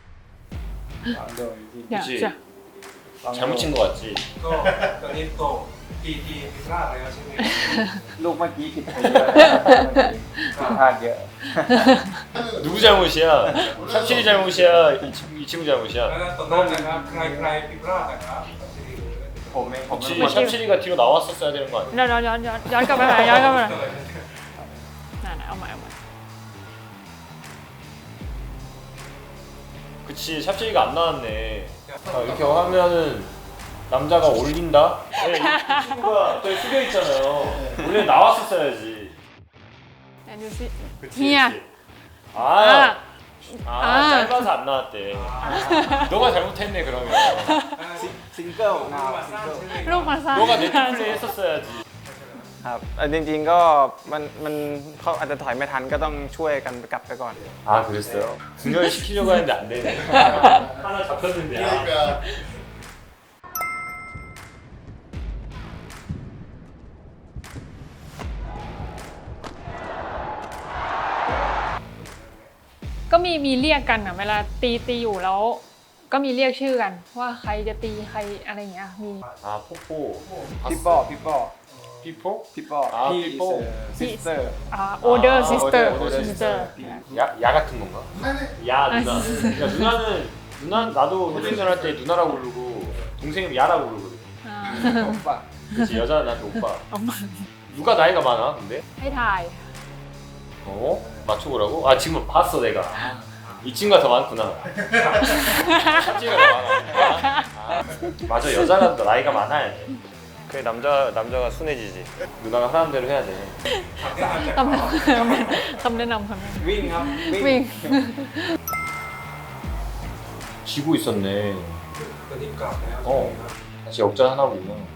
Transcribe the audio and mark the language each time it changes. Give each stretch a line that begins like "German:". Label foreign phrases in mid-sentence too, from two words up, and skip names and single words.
Korean: 야, 그치? 자. 잘못 친 것 같지?
Thai: ตอนนี้โตกี่พลาดแล้วใช่ไหม ลูกเมื่อกี้ผิดไปเยอะผิดพลาดเยอะ
Korean: 누구 잘못이야? 샵실이 잘못이야? 이 친구 잘못이야?
Thai: แล้วตอนนั้นนะครับใครผิดพลาดนะครับ ผมเองผม
Korean: 그치, 샵실이가 뒤로 나왔었어야 되는 거 아니야?
Thai: เดี๋ยวย้อนกลับไปหน่อยย้อนกลับไปหน่อยนั่นเอาใหม่
Korean: 그치, 샵실이가 안 나왔네. 아, 이렇게 하면은 남자가 올린다? 네, 이 친구가 저기 숙여 있잖아요. 원래 나왔었어야지.
Thai: ไหนดูสิ
Korean: 그치, 히야. 그치. 아. 아, 아. 짧아서 안 나왔대. 너가 잘못했네 그러면.
Thai: ซิงเกิลนาว รูปมาสั้น
Korean: 너가 네트플레이 했었어야지.
Thai: ครับจริงๆก็มันเขาอาจจะถอยไม่ทันก็ต้องช่วยกันกลับไปก่อน
Korean: 아, 그랬어요? 분열 시키려고 했는데 안 되네. 하나 잡혔는데. 아. 그러니까
Thai: ก็มีเรียกกันอ่ะเวลาตีอยู่แล้ว ก็มีเรียกชื่อกันว่าใครจะตีใครอะไรอย่างเงี้ยมี
Korean: 아, 포포.
Thai: พี่ป้อ
Korean: 피포?
Thai: พี่ป้อ
Korean: 아,
Thai: พี่
Korean: 피포.
Thai: ซิสเตอร์
English: older sister older sister
Korean: 야 같은 건가? 야 누나. 야 누나는 나도 호칭전 할 때 누나라고 부르고 동생이 야라고 부르거든.
Thai: อ่า
Korean: 그치 여자는 나한테 오빠. 누가 나이가 많아 근데?
Thai: ให้ถ่าย
Korean: 어? 맞춰보라고? 아 지금 봤어 내가. 이 친구가 더 많구나. 샵지가 더 많아. 아, 맞아 여자가 더 나이가 많아야 돼. 그래 남자가 순해지지. 누나가 하라는 대로 해야 돼.
Thai: คำแนะนำคำแนะน วิ่งครับ ำวิ่ง
Korean: 지고 있었네.
Thai: ตอนนี้กลับแล้ว
Korean: 어. 다시 역전 하나 보구나.